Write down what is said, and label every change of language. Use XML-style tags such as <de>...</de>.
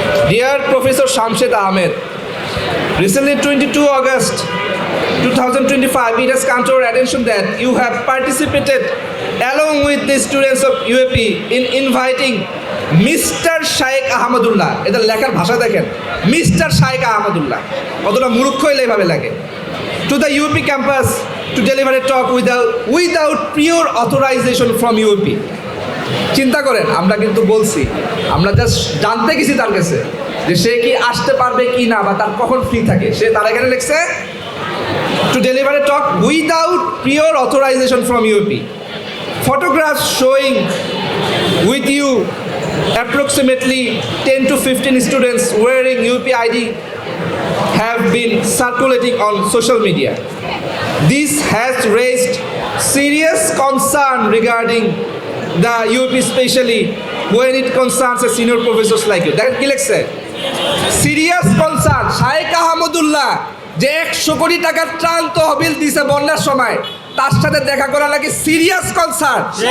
<en>Dear professor Shamshed Ahmed, recently 22 August 2025, it has come to our attention that you have participated along with the students of UAP in inviting Mr.</en> <bn>Shaikh Ahmadullah, এটা লেখার ভাষা দেখেন, Mr.</bn> <en>Shaikh Ahmadullah,</en> <bn>কতটা মূর্খ হইলে এভাবে লাগে,</bn> <en>to the UAP campus to deliver a talk without prior authorization from UAP.</en> <bn>চিন্তা করেন, আমরা কিন্তু বলছি, আমরা জাস্ট জানতে গেছি তার কাছে যে সে কি আসতে পারবে কি না বা তার কখন ফ্রি থাকে। সে তার এখানে লিখছে</bn> <en>to deliver a talk without prior authorization from UAP. Photographs showing with you approximately 10 to 15 students wearing UPID have been circulating on social media. This has raised serious concern regarding the UP, especially when it concerns a senior professors like you.</en> <bn>That কি লিখছে?</bn> <en>Serious concern.</en> <bn>শাইখ আহমদুল্লাহ যে 100 কোটি টাকার ত্রাণ তহবিল দিছে বন্যার সময়, তার সাথে দেখা করা নাকি সিরিয়াস কনসার্ন।</bn>